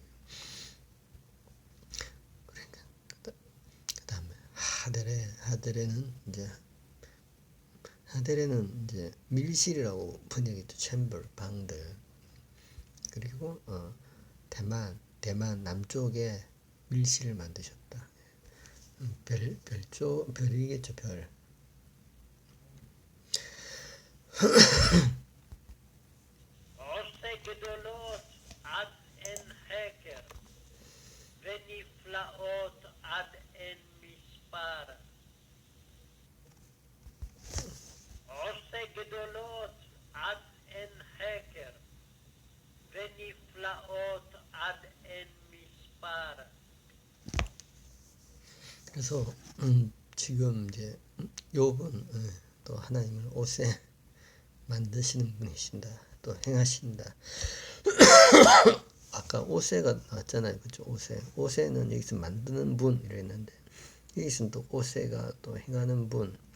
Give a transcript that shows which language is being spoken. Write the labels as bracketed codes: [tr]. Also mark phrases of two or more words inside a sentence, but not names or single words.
[ko] 그러니까 그다음에 하데레는 이제 밀실이라고 번역했죠. 챔버 방들. 그리고 대만 남쪽에 밀실을 만드셨다. 별이겠죠, 별. [he] עושה גדולות עד אין חקר, ונפלאות עד אין מספר. עושה גדולות עד אין חקר, ונפלאות עד אין מספר. [ko] 그래서 지금 이제 욥은 또 하나님을 옷에 만드시는 분이신다. 또 행하신다. 아까 오세가 나왔잖아요. 그죠? 오세는 여기서 만드는 분 이랬는데 여기서는 또 오세가 또 행하는 분.